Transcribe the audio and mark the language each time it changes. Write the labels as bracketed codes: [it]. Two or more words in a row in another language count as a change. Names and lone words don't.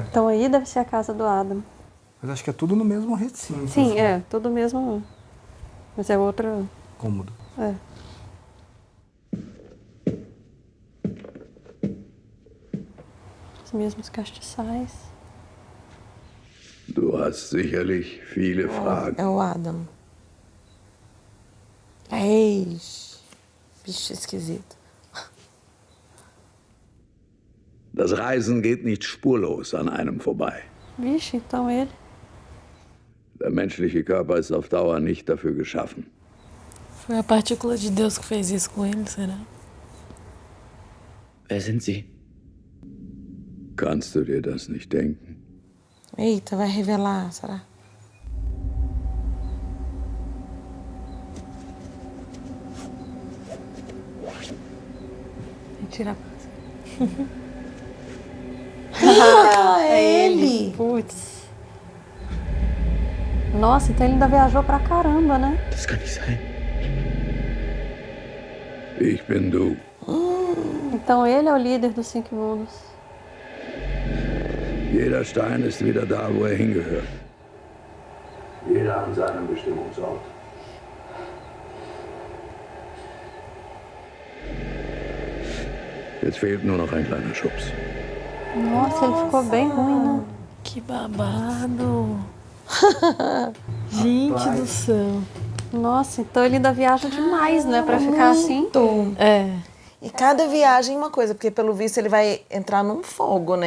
[pt] Então aí deve ser a casa do Adam. Mas acho que é tudo no mesmo recinto. Sim, assim. é, tudo mesmo. Mas é outro... Cômodo. É. Os mesmos castiçais. [de] Du hast sicherlich viele Fragen. [pt] É o Adam. Eis. Bicho esquisito. [de] Das Reisen geht nicht spurlos an einem vorbei. [pt] Vixe, então ele... [de] Der menschliche Körper ist auf Dauer nicht dafür geschaffen. [pt] Foi a partícula de Deus que fez isso com ele, será? [de] Wer sind Sie? Kannst du dir das nicht denken? [pt] Eita, vai revelar, será? Mentira. É ele! Putz. Nossa, então ele ainda viajou pra caramba, né? [de] Das kann nicht sein. Ich bin du. [pt] Então ele é o líder dos 5 mundos. [de] Jeder Stein ist wieder da, wo er hingehört. Jeder an seinem Bestimmungsort. Jetzt fehlt nur noch ein kleiner Schubs. [pt] Nossa, ele ficou bem ruim, né? Que babado. Gente do céu. Nossa, então ele ainda viaja demais, né? Pra ficar assim. É. E cada viagem uma coisa, porque pelo visto ele vai entrar num fogo, né?